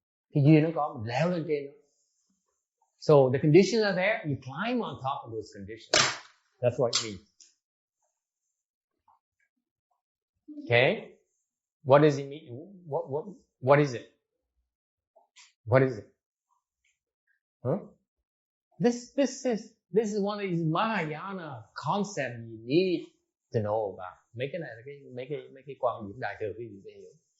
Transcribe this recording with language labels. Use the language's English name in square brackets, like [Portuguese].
[Vietnamese] Cái duyên nó có, mình leo lên trên nó. [English] So the conditions are there, you climb on top of those conditions. That's what it means. Okay? What does it mean? What is it? What is it? Huh? This is one of these Mahayana concepts you need to know about. [Vietnamese] Mấy cái này là mấy cái quan điểm đại thừa quý vị phải hiểu.